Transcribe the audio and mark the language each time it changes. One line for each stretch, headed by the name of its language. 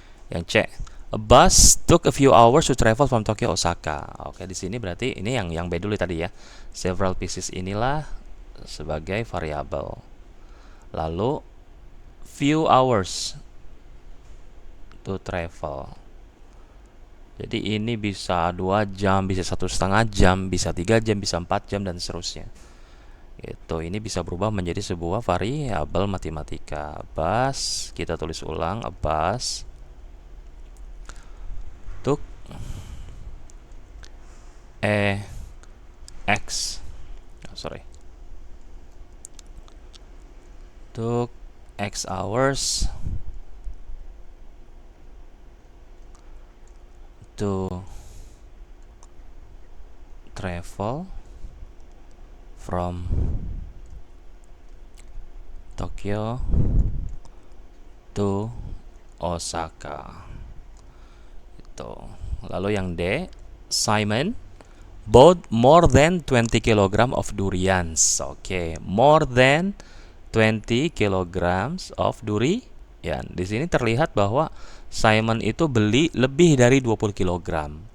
English: Yang C, a bus took a few hours to travel from Tokyo Osaka.
Indonesian: Di sini berarti ini yang B dulu tadi ya.
English: Several pieces
Indonesian: inilah sebagai variabel.
English: Lalu few hours to travel.
Indonesian: Jadi ini bisa 2 jam, bisa 1,5 jam, bisa 3 jam, bisa 4 jam, dan seterusnya. Itu ini bisa berubah menjadi sebuah variabel matematika.
English: Bas,
Indonesian: kita tulis ulang,
English: bas took a x, oh, sorry, took x hours to travel from Tokyo to Osaka. Itu.
Indonesian: Lalu yang D,
English: Simon bought more than 20 kilogram of durians. Oke, more than 20 kilograms of durian.
Indonesian: Di sini terlihat bahwa Simon itu beli lebih dari 20 kilogram.